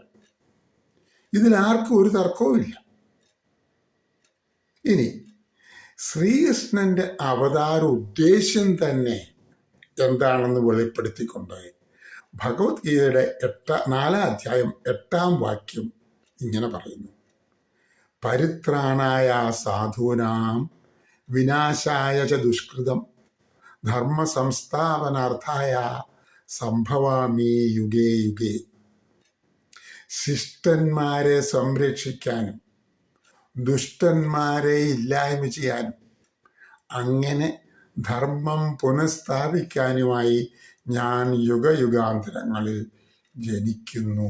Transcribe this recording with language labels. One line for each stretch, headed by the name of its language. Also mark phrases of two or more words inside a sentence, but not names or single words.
Malayalam: ഇതിലാർക്കും ഒരു തർക്കവുമില്ല. ഇനി ശ്രീകൃഷ്ണന്റെ അവതാര ഉദ്ദേശ്യം തന്നെ എന്താണെന്ന് വെളിപ്പെടുത്തിക്കൊണ്ട് ഭഗവത്ഗീതയുടെ 4-ാം അധ്യായം 8-ാം വാക്യം ഇങ്ങനെ പറയുന്നു:
Sanskrit: പരിത്രാണായ സാധൂനാം വിനാശായ ച ദുഷ്കൃതം ധർമ്മ സംസ്ഥാപനാർത്ഥായ സംഭവാമി യുഗേ യുഗേ.
Malayalam: ശിഷ്ടന്മാരെ സംരക്ഷിക്കാനും ദുഷ്ടന്മാരെ ഇല്ലായ്മ ചെയ്യാനും അങ്ങനെ ധർമ്മം പുനഃസ്ഥാപിക്കാനുമായി ഞാൻ യുഗയുഗാന്തരങ്ങളിൽ ജനിക്കുന്നു.